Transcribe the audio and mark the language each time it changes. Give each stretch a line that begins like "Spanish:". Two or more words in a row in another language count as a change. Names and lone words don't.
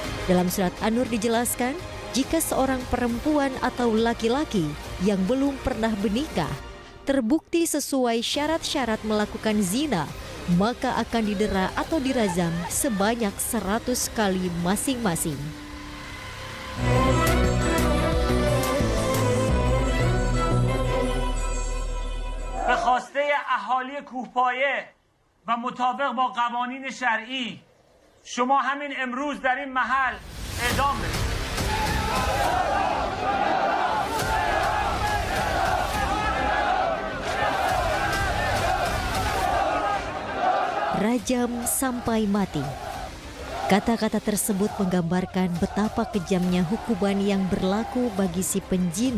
Indonesian: Dalam surat An-Nur dijelaskan, jika seorang perempuan atau laki-laki yang belum pernah menikah terbukti sesuai syarat-syarat melakukan zina, maka akan didera atau dirajam sebanyak 100 kali masing-masing.
Persian: به خواسته اهالی کوهپایه و مطابق با قوانین شرعی شما همین امروز در این محل اعدام بشید.
Indonesian: Rajam sampai mati. Kata-kata tersebut menggambarkan betapa kejamnya hukuman yang berlaku bagi si penjina.